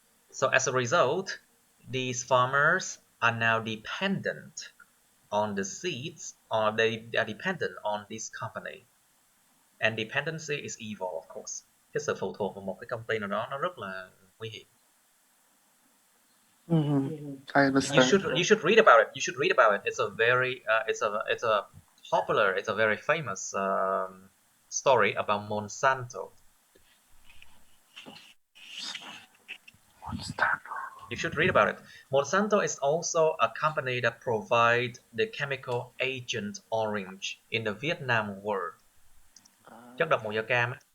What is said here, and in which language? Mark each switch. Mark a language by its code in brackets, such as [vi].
[en] So as a result, these farmers are now dependent on the seeds, or they are dependent on this company. And dependency is evil, of course. [vi] Cái sự phụ thuộc vào một cái công ty nào đó nó rất là nguy hiểm. [en] I understand. You should read about it. It's a very it's a popular, it's a very famous story about Monsanto. You should read about it. Monsanto is also a company that provide the chemical Agent Orange in the Vietnam War. [vi] Chất độc màu da cam.